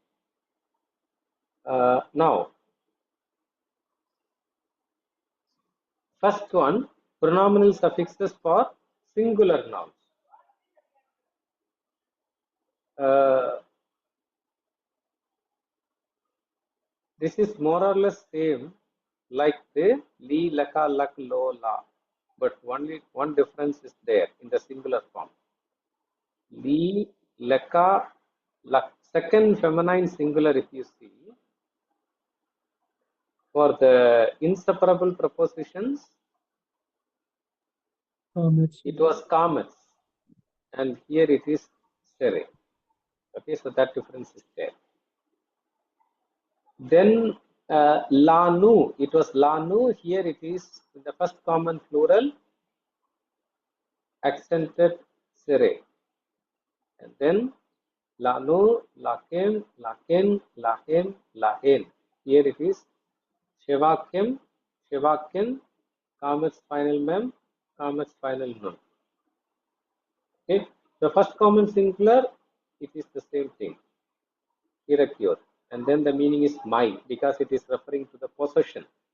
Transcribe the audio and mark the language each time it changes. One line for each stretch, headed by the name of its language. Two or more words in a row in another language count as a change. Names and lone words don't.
English: Now, first one, pronominal suffixes for singular nouns. This is more or less same like the
Hebrew: לי, לך, לך, לו, לה,
English: but only one difference is there in the singular form.
Hebrew: לי, לך, לך.
English: Second feminine singular, if you see, for the inseparable prepositions, it was comets, and here it is sere. Okay, so that difference is there. Then lanu, it was lanu, here it is in the first common plural, accented sere. And then
Hebrew: לנו, לכן, לכן, להן, להן.
English: Here it is
Hebrew: שבכם, שבכן,
English: comets final mem, comets final nun. Okay, the first common singular, it is the same thing, irrecure. And then the meaning is my, because it is referring to the possession.